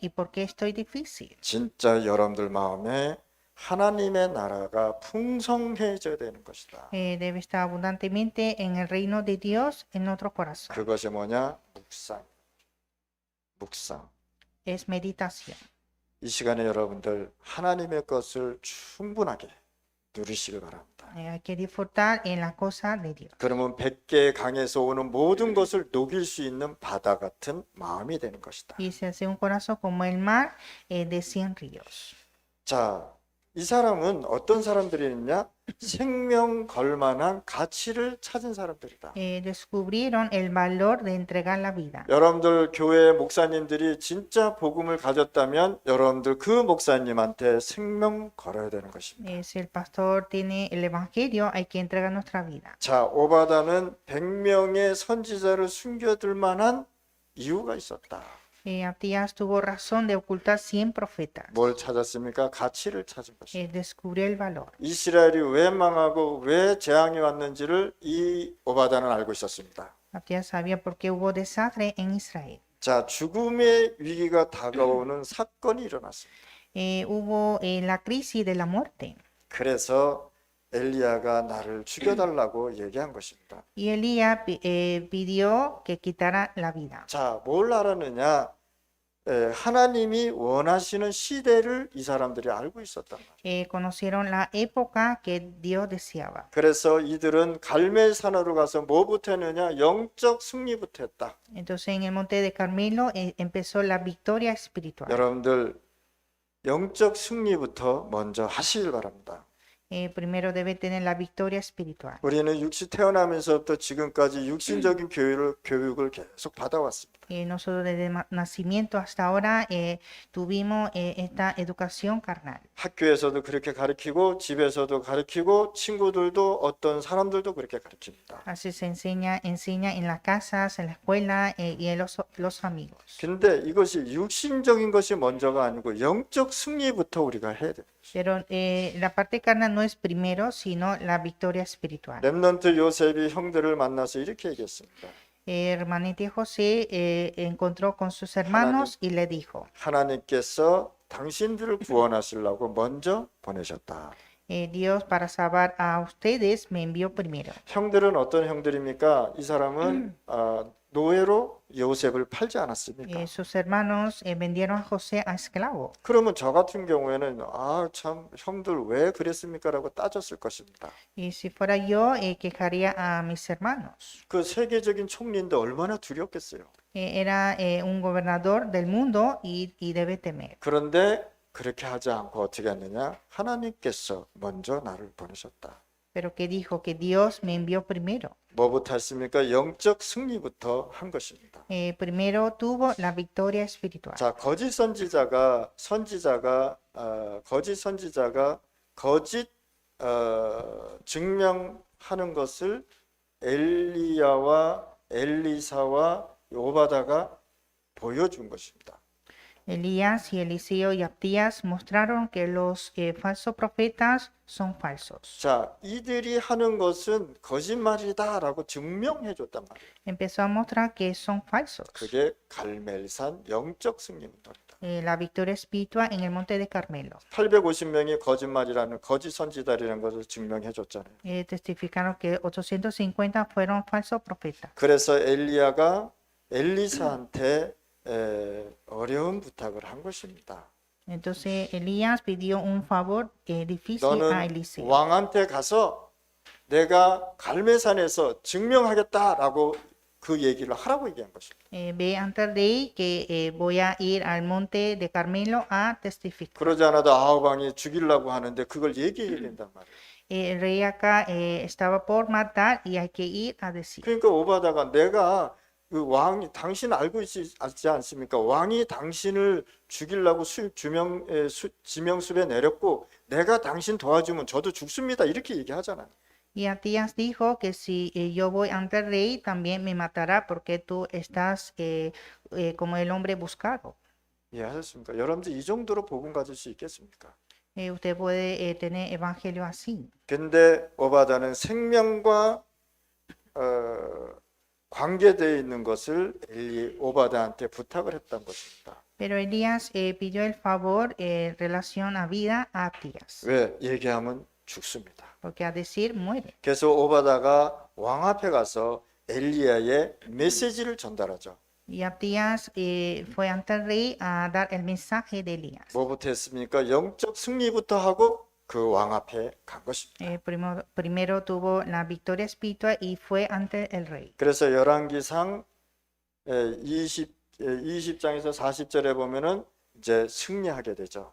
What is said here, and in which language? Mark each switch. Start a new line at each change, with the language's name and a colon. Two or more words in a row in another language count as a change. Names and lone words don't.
Spanish: ¿Y por qué estoy difícil?
Korean: 진짜 여러분들 마음에 하나님의 나라가 풍성해져야 되는 것이다.
Spanish: Debe estar abundantemente en el reino de Dios en nuestro corazón.
Korean: 그것이 뭐냐? 묵상. 묵상.
Spanish: Es meditación.
Korean: 이 시간에 여러분들 하나님의 것을 충분하게 누리시길 바랍니다.
Spanish: Hay que disfrutar en la cosa de Dios.
Korean: 그러면 100개의 강에서 오는 모든 것을 녹일 수 있는 바다 같은 마음이 되는 것이다.
Spanish: Y se hace un corazón como el mar de 100 ríos.
Korean: 자, 이 사람은 어떤 사람들이냐? 생명 걸만한 가치를 찾은 사람들이다.
Spanish: Descubrieron el valor de entregar la vida.
Korean: 여러분들 교회 목사님들이 진짜 복음을 가졌다면 여러분들 그 목사님한테 생명 걸어야 되는 것입니다.
Spanish: Si el pastor tiene el evangelio, hay que entregar nuestra vida.
Korean: 자, 오바다는 100명의 선지자를 숨겨둘 만한 이유가 있었다.
Spanish: Abdías tuvo razón de ocultar 100 profetas.
Korean: 뭘 찾았습니까? 가치를 찾은 것입니다.
Spanish: Descubrió el valor.
Korean: 이스라엘이 왜 망하고 왜 재앙이 왔는지를 이 오바다는 알고 있었습니다.
Spanish: Abdías sabía por qué hubo desastre en Israel.
Korean: 자, 죽음의 위기가 다가오는 사건이 일어났습니다.
Spanish: Hubo la crisis de la muerte.
Korean: 그래서 엘리야가 나를 죽여달라고 얘기한 것입니다.
Spanish: Y Elías pidió que quitara la vida.
Korean: 자, 뭘 알았느냐? 하나님이 원하시는 시대를 이 사람들이 알고 있었단 말이에요.
Spanish: Conocieron la época que Dios deseaba.
Korean: 그래서 이들은 갈멜산으로 가서 뭐부터 했느냐? 영적 승리부터 했다.
Spanish: Entonces en el monte de Carmelo empezó la victoria espiritual.
Korean: 여러분들 영적 승리부터 먼저 하시길 바랍니다.
Spanish: Primero debe tener la victoria espiritual.
Korean: 우리는 육신 태어나면서부터 지금까지 육신적인 교육을 계속 받아왔습니다.
Spanish: Nosotros desde nacimiento hasta ahora tuvimos esta educación carnal.
Korean: 학교에서도 그렇게 가르치고 집에서도 가르치고 친구들도 어떤 사람들도 그렇게 가르칩니다.
Spanish: Así se enseña en las casas, en la escuela y en los amigos.
Korean: 근데 이것이 육신적인 것이 먼저가 아니고 영적 승리부터 우리가 해야 돼요.
Spanish: Pero la parte carnal no es primero, sino la victoria espiritual.
Korean: 렘넌트 요셉이 형들을 만나서 이렇게 얘기했습니다.
Spanish: Hermanito José encontró con sus hermanos y le dijo,
Korean: 하나님께서 당신들을 구원하시려고 먼저 보내셨다.
Spanish: Dios para salvar a ustedes me envió primero.
Korean: 형들은 어떤 형들입니까? 이 사람은 노예로 요셉을 팔지 않았습니까?
Spanish: Sus hermanos vendieron a José a esclavo.
Korean: 그러면 저 같은 경우에는 참 형들 왜 그랬습니까? 라고 따졌을 것입니다.
Spanish: Y si fuera yo, quejaría a mis hermanos.
Korean: 그 세계적인 총리인데 얼마나 두렵겠어요.
Spanish: Era un gobernador del mundo y debe temer.
Korean: 그런데 그렇게 하지 않고 어떻게 했느냐? 하나님께서 먼저 나를 보내셨다.
Spanish: Pero que dijo que Dios me envió primero.
Korean: 뭐부터 했습니까? 영적 승리부터 한 것입니다.
Spanish: Primero tuvo la victoria espiritual.
Korean: 자, 거짓 선지자가 거짓 증명하는 것을 엘리야와 엘리사와 오바다가 보여준 것입니다.
Spanish: Elías y Eliseo y Abdías mostraron que los falsos profetas son falsos.
Korean: 자, 이들이 하는 것은 거짓말이다라고 증명해 줬단 말이에요.
Spanish: Empezó a mostrar que son falsos.
Korean: 그게 갈멜산 영적 승리입니다.
Spanish: La victoria espiritual en el monte de Carmelo.
Korean: 850명이 거짓말이라는 거짓 선지자라는 것을 증명해 줬잖아요.
Spanish: Testificaron que 850 fueron falsos profetas.
Korean: 그래서 엘리야가 엘리사한테 어려운 부탁을 한 것입니다.
Spanish: Entonces Elías pidió un favor difícil a
Korean: 너는
Spanish: Eliseo.
Korean: 왕한테 가서 내가 갈멜산에서 증명하겠다라고 그 얘기를 하라고 얘기한 것입니다.
Spanish: Ve ante el rey que voy a ir al monte de Carmelo a testificar.
Korean: 그러지 않아도 아하방이 죽이려고 하는데 그걸 얘기해야 된단 말이에요.
Spanish: El rey acá estaba por matar y hay que ir a decir.
Korean: 그러니까 오바다가 내가 그 왕이 당신 알고 있지 않습니까? 왕이 당신을 죽이려고 지명수배 내렸고 내가 당신 도와주면 저도 죽습니다. 이렇게 얘기하잖아요.
Spanish: Y Atías dijo que si yo voy ante el rey, también me matará porque tú estás como el hombre buscado.
Korean: 이해하셨습니까? 여러분들 이 정도로 복음 가질 수 있겠습니까?
Spanish: Usted puede tener evangelio así.
Korean: 근데 오바다는 생명과 관계되어 있는 것을 오바다한테 부탁을 했던 것입니다.
Spanish: Pero Elías pidió el favor en relación a vida a Abdías,
Korean: 왜? 얘기하면 죽습니다.
Spanish: porque a decir muere.
Korean: 그래서 오바다가 왕 앞에 가서 엘리야의 메시지를 전달하죠.
Spanish: Y Abdías fue ante el rey a dar el mensaje de Elías.
Korean: 뭐부터 했습니까? 영적 승리부터 하고 그 왕 앞에 간 것입니다.
Spanish: Primero tuvo la victoria espiritual y fue ante el rey.
Korean: 그래서 열왕기상 20장에서 40절에 보면은 이제 승리하게 되죠.